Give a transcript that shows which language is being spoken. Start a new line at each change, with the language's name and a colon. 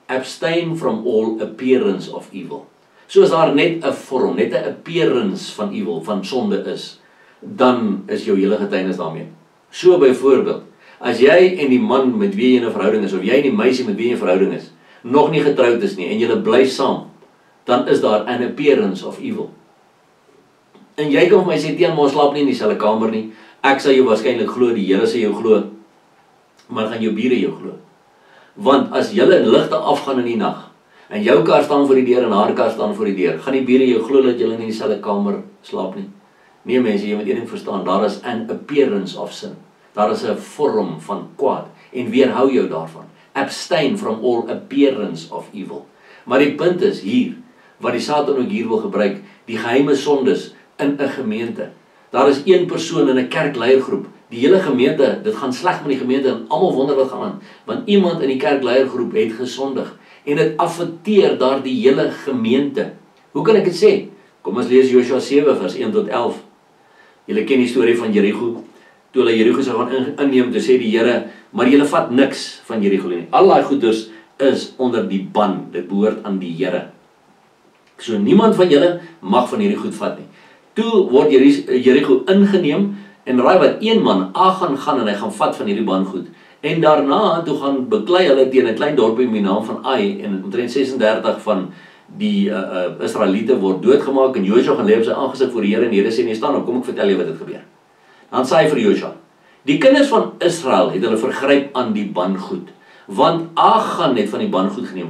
English: Abstain from all appearance of evil.
Afrikaans: So as daar net 'n vorm, net 'n appearance van evil, van sonde is, dan is jou hele getuienis daarmee. So byvoorbeeld, as jy en die man met wie jy in 'n verhouding is, of jy en die meisie met wie jy in 'n verhouding is, nog nie getroud is nie, en julle bly saam, dan is daar
English: an appearance of evil.
Afrikaans: En jy kan vir my sê, Tiaan, maar ons slaap nie in dieselfde kamer nie. Ek sal jou waarskynlik glo, die Here sal jou glo, maar gaan jou bure jou glo. Want as julle ligte afgaan in die nag, en jou kar staan voor die deur en haar kar staan voor die deur, gaan die bure jou glo dat julle in dieselfde kamer slaap nie? Nee mense, jy moet een ding verstaan, daar is
English: an appearance of sin.
Afrikaans: Daar is 'n vorm van kwaad, en weerhou jou daarvan.
English: Abstain from all appearance of evil.
Afrikaans: Maar die punt is hier, wat die Satan ook hier wil gebruik, die geheime sondes in 'n gemeente. Daar is een persoon in 'n kerkleiergroep, die hele gemeente, dit gaan sleg met die gemeente en almal wonder wat gaan aan, want iemand in die kerkleiergroep het gesondig en dit affekteer daar die hele gemeente. Hoe kan ek dit sê? Kom ons lees Josua 7 vers 1 tot 11. Julle ken die storie van Jerigo. Toe hulle Jerigo sou gaan inneem, toe sê die Here, maar julle vat niks van Jerigo nie. Al daai goeders is onder die ban, dit behoort aan die Here. So niemand van julle mag van hierdie goed vat nie. Toe word Jerigo ingeneem, en raai wat, een man, Achan gaan en hy gaan vat van hierdie bangoed. En daarna, toe gaan beklei hulle teen 'n klein dorpie met die naam van Ai, en omtrent 36 van die Israeliete word doodgemaak, en Josua gaan lê op sy aangesig voor die Here, en die Here sê, nee, staan op, kom ek vertel jy wat het gebeur. Dan sê hy vir Josua, die kinders van Israel het hulle vergryp aan die bangoed, want Achan het van die bangoed geneem.